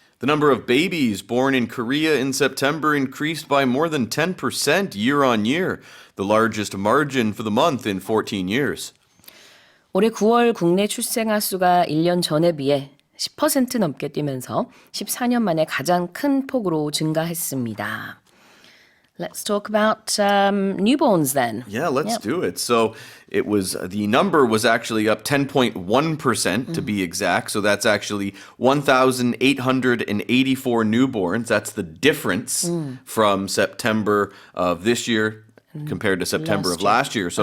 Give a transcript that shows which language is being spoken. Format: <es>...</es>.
<en>The number of babies born in Korea in September increased by more than 10% year on year, the largest margin for the month in 14 years.</en> <ko>올해 9월 국내 출생아 수가 1년 전에 비해 10% 넘게 뛰면서 14년 만에 가장 큰 폭으로 증가했습니다.</ko> <en>Let's talk about newborns then. Yeah, let's do it. So the number was actually up 10.1% to be exact. So that's actually 1,884 newborns. That's the difference from September of this year compared to September of last year.</en>